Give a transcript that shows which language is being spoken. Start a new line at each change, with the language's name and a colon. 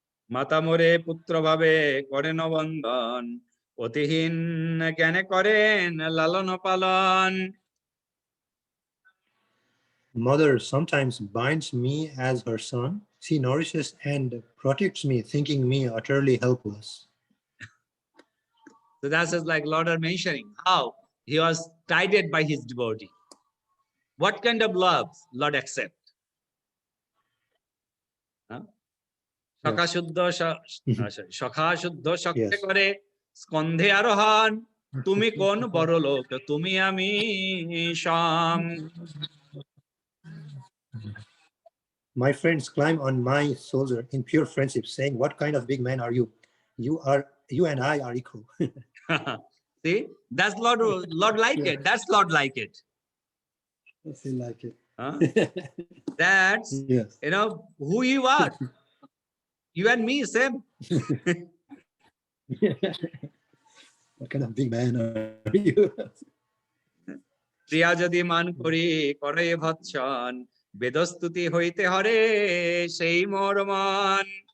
Bangla: মাতা মোরে পুত্র ভাবে করেন বন্দন, অতিহীন জ্ঞানে করেন লালন পালন.
English: Mother sometimes binds me as her son. She nourishes and protects me, thinking me utterly helpless. So that's just like Lord are mentioning how he was guided by his devotee. What kind of love Lord accept?
Bangla: সখা শুদ্ধ সখা শুদ্ধ শক্তে করে স্কন্ধে আরোহণ, তুমি কোন বড় লোক তুমি আমি সম.
English: My friends climb on my shoulder in pure friendship, saying, "What kind of big man are you? You and I are equal." See, that's Lord like it. That's Lord like it. I feel like it. That's Yes. You know who you are. You and me same. What kind of big man are you?
Bangla: প্রিয়া যদি মান করি করে ভৎসন, বেদস্তুতি হইতে হরে সেই মোর মন.